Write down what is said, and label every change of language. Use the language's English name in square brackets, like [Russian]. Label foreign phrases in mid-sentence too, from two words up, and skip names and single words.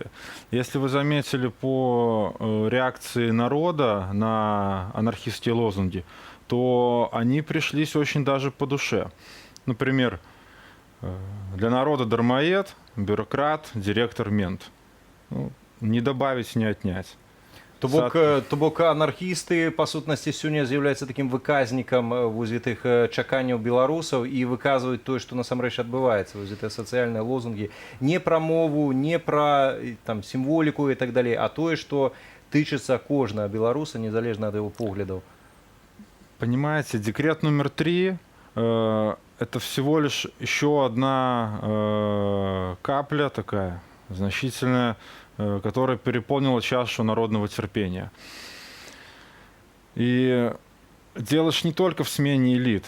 [Russian] Если вы заметили по реакции народа на анархистские лозунги, то они пришлись очень даже по душе. Например, для народа дармоед, бюрократ, директор, мент. Ну, не добавить, не отнять. [Belarusian] То бок анархісты, па сутнасці, сёння з'яўляюцца такім выказнікам гэтых чаканняў беларусаў і выказваюць тое, што насамрэч адбываецца, гэтыя сацыяльныя лозунгі. Не пра мову, не пра сімволіку і так далей, а тое, што тычыцца кожнага беларуса, незалежна ад яго поглядаў. [Russian] Понимаете, декрет номер 3 это всего лишь еще одна капля такая, значительная, которая переполнила чашу народного терпения. И дело ж не только в смене элит.